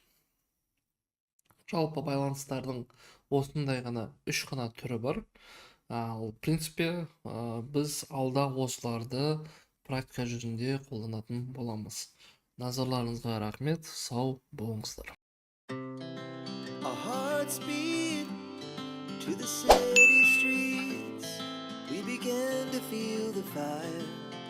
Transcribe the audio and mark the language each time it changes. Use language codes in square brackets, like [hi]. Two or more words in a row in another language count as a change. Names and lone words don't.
[kk] Жалпы байланыстардың осындай ғана үш қана түрі бар. Ал принципе біз алда осыларды практика жүзінде қолданатын боламыз. Назарларыңызға рахмет, сау болыңыздар. [en] Our hearts beat to the city streets. began to feel the fire.